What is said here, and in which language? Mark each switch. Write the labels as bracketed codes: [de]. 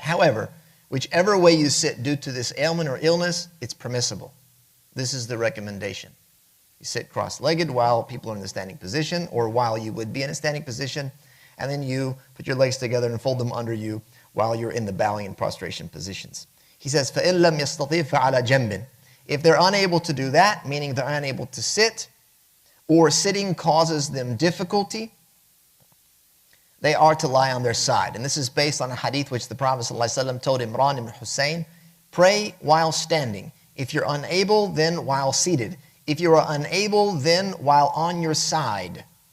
[en] However, whichever way you sit due to this ailment or illness, it's permissible. This is the recommendation. You sit cross-legged while people are in the standing position, or while you would be in a standing position, and then you put your legs together and fold them under you while you're in the bowing and prostration positions. He says, [ar] فَإِن لَمْ يَسْتَطِيعْ فَعَلَى جَنْبٍ. [en] If they're unable to do that, meaning they're unable to sit, or sitting causes them difficulty, they are to lie on their side. And this is based on a hadith which the Prophet ﷺ told Imran ibn Hussein, pray while standing. If you're unable, then while seated. If you are unable, then while on your side.